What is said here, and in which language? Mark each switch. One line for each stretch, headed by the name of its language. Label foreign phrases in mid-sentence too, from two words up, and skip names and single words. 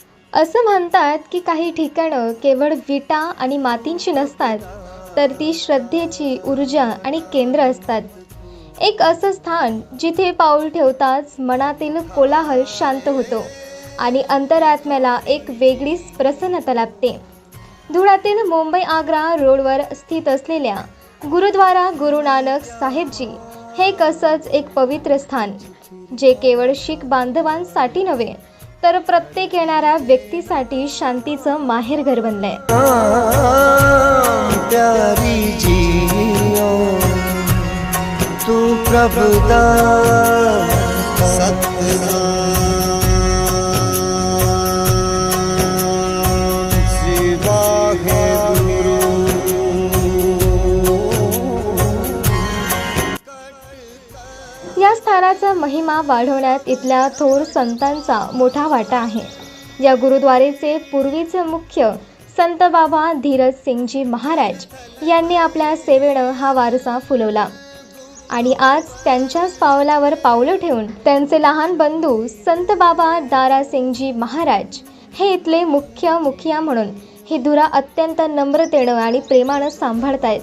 Marathi: असं म्हणतात की काही ठिकाणं केवळ विटा आणि मातींची नसतात, तर ती श्रद्धेची ऊर्जा आणि केंद्र असतात. एक असं स्थान जिथे पाऊल ठेवताच मनातील कोलाहल शांत होतो आणि अंतरात्म्याला एक वेगळीच प्रसन्नता लाभते. धुळ्यातील मुंबई आग्रा रोडवर स्थित असलेल्या गुरुद्वारा गुरु नानक साहेबजी हे एक असंच एक पवित्र स्थान, जे केवळ शीख बांधवांसाठी नव्हे तर प्रत्येक येणाऱ्या व्यक्तीसाठी शांतीचं माहेरघर बनलंय.
Punjabi: ਪਿਆਰੀ ਜੀਓ ਤੂ ਪ੍ਰਭੂਦਾਨ ਸਤਨਾਮ ਸ਼੍ਰੀ ਵਾਹਿਗੁਰੂ.
Marathi: या स्थानाचा महिमा वाढवण्यात इथल्या थोर संतांचा मोठा वाटा आहे. या गुरुद्वारेचे पूर्वीचे मुख्य संत बाबा धीरज सिंगजी महाराज यांनी आपल्या सेवेनं हा वारसा फुलवला आणि आज त्यांच्याच पावलावर पावलं ठेवून त्यांचे लहान बंधू संत बाबा दारा सिंगजी महाराज हे इथले मुख्य मुखिया म्हणून ही धुरा अत्यंत नम्रतेनं आणि प्रेमानं सांभाळतायत.